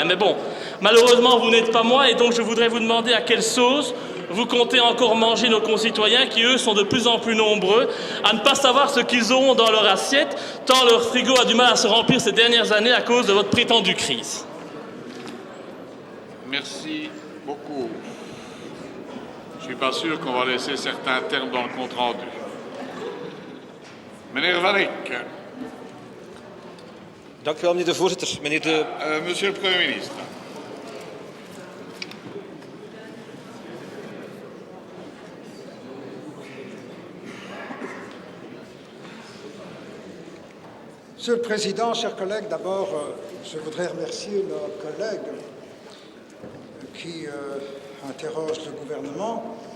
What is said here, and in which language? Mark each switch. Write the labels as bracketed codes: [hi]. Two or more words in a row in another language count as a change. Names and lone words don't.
[fr] Mais bon, malheureusement, vous n'êtes pas moi et donc je voudrais vous demander à quelle sauce vous comptez encore manger nos concitoyens qui, eux, sont de plus en plus nombreux à ne pas savoir ce qu'ils auront dans leur assiette, tant leur frigo a du mal à se remplir ces dernières années à cause de votre prétendue crise. Merci beaucoup. Je ne suis pas sûr qu'on va laisser certains termes dans le compte rendu. [nl] Meneer Van Eyck. Dank u wel, meneer de voorzitter. Meneer de... [fr] Monsieur le Premier ministre. Monsieur le Président, chers collègues, d'abord, je voudrais remercier nos collègues qui interrogent le gouvernement.